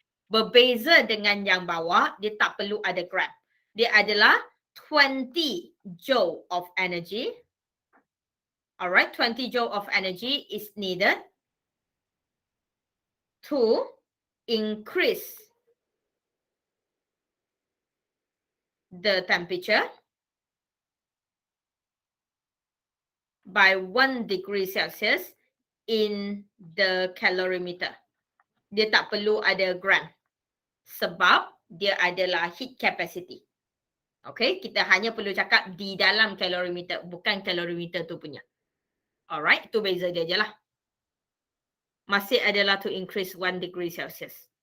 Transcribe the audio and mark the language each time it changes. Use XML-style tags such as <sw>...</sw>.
<ms>Berbeza dengan yang bawah, dia tak perlu ada gram. Dia adalah</ms> <en>20 joule of energy. Alright, 20 joule of energy is needed to increase the temperature by 1 degree Celsius in the calorimeter.</en> <ms>Dia tak perlu ada gram sebab dia adalah heat capacity. Okay, kita hanya perlu cakap di dalam calorimeter, bukan calorimeter tu punya. Alright, itu beza dia je lah. Masih adalah</ms> <en>to increase 1 degree Celsius.</en>